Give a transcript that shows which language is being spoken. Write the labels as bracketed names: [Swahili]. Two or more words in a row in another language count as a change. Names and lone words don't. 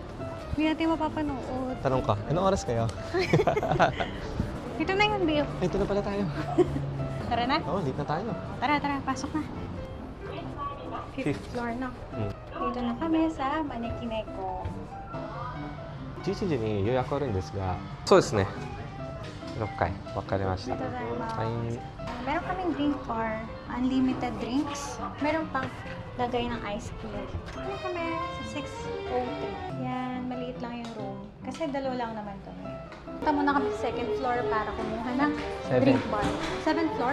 [Filipino] Hindi natin mapapanood. Tanong ka, anong oras kayo? Ito na yun, B. Ito na pala tayo. Tara na. Oo, late na tayo. Tara, pasok na. [English] Fifth floor [Filipino] na. Dito na kami sa Manekineko. [Japanese] 11 時に予約あるんですが、そうですね。6回、わかりました。 [Filipino] Dito tayo [Japanese] はい。 [Filipino] meron kaming [English] drink bar, unlimited drinks. [Filipino] Meron pang lagay ng ice cream. Ano kami sa 603. Yan, maliit lang yung room. Kasi dalawa lang naman kami. Punta muna kami sa [English] second floor [Filipino] para kumuha ng [English] drink bar. 7th floor?